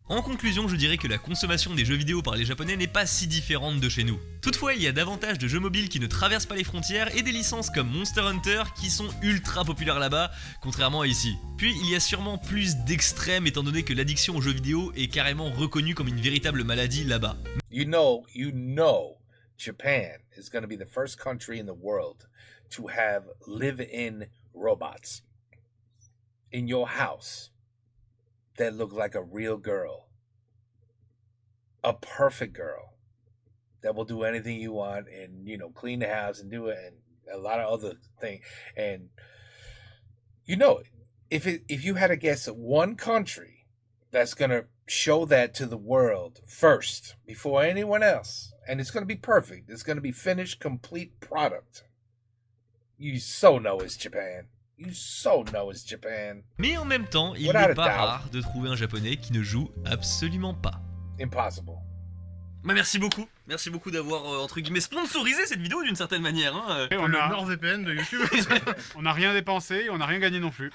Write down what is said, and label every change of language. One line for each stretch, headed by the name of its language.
French: En conclusion, je dirais que la consommation des jeux vidéo par les japonais n'est pas si différente de chez nous. Toutefois, il y a davantage de jeux mobiles qui ne traversent pas les frontières et des licences comme Monster Hunter qui sont ultra populaires là-bas, contrairement à ici. Puis, il y a sûrement plus d'extrêmes étant donné que l'addiction aux jeux vidéo est carrément reconnue comme une véritable maladie là-bas.
English: You know, Japan is going to be the first country in the world to have live-in robots in your house that look like a real girl, a perfect girl that will do anything you want and, you know, clean the house and do it and a lot of other things. And, you know, if you had to guess one country that's going to show that to the world first before anyone else, and it's going to be perfect, it's going to be finished, complete product, you so know it's Japan. You so know it's Japan.
French: Mais en même temps, il n'est pas rare de trouver un japonais qui ne joue absolument pas. Impossible. Bah merci beaucoup d'avoir entre guillemets sponsorisé cette vidéo d'une certaine manière. Hein. Et on a NordVPN de YouTube. on n'a rien dépensé et on n'a rien gagné non plus.